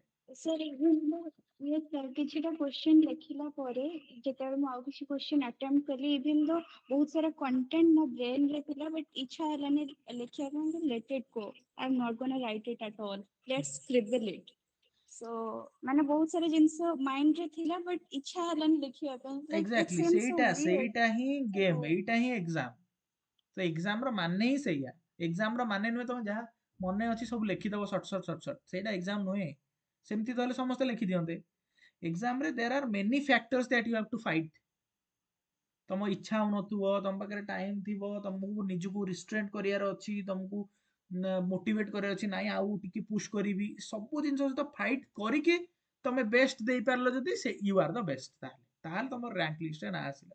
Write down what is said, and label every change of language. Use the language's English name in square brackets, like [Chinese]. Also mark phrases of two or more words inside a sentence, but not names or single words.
[English] sir, even yes, sir, [Odia] କିଛିଟା question ଲେଖିଲା ପରେ ଯେତେବେଳେ ମୁଁ ଆଉ କିଛି question attempt କଲି, [English] even though [Odia] ବହୁତ ସାରା content ମୋ brain ରେ ଥିଲା, but ଇଚ୍ଛା ହେଲାନି ଲେଖିବା ପାଇଁ, ତ [English] let it go. I'm not gonna write it at all. Let's scribble it. [Odia] So ମାନେ ବହୁତ ସାରା ଜିନିଷ ମାଇଣ୍ଡ ରେ ଥିଲା, but ଇଚ୍ଛା ହେଲାନି ଲେଖିବା ପାଇଁ. [English] Like it exactly, seems so [Odia] ସେଇଟା [English] weird. [Odia] ସେଇଟା ହିଁ So ଗେମ୍, ଏଇଟା ହିଁ ଏକ୍ସାମ। ତ ଏକ୍ସାମ ର ମାନେ ହିଁ ସେଇଆ, ଏକ୍ସାମ ର ମାନେ ନୁହେଁ ତମେ ଯାହା ମନେ ଅଛି ସବୁ ଲେଖିଦବ ସଟ୍ ସଟ୍ ସଟ୍ ସଟ୍, ସେଇଟା ଏକ୍ସାମ ନୁହେଁ। ସେମିତି ତ ହେଲେ ସମସ୍ତେ ଲେଖି ଦିଅନ୍ତେ। ଏକ୍ସାମ ରେ [English] there are many factors that you have to fight. [Odia] ତମ ଇଚ୍ଛା ହଉନଥିବ, ତମ ପାଖରେ ଟାଇମ ଥିବ, ତମକୁ ନିଜକୁ ରିଷ୍ଟ୍ରେଣ୍ଟ କରିବାର ଅଛି, ତମକୁ ମୋଟିଭେଟ କରିବାର ଅଛି, ନାଇଁ ଆଉ ଟିକେ ପୁsh କରିବି, ସବୁ ଜିନିଷ ସହିତ ଫାଇଟ୍ କରିକି ତମେ ବେଷ୍ଟ ଦେଇପାରିଲ ଯଦି ସେ [English] you are the best, [Odia] ତାହେଲେ ତାହେଲେ ତମର ରାଙ୍କ ଲିଷ୍ଟରେ ନାଁ ଆସିଲା।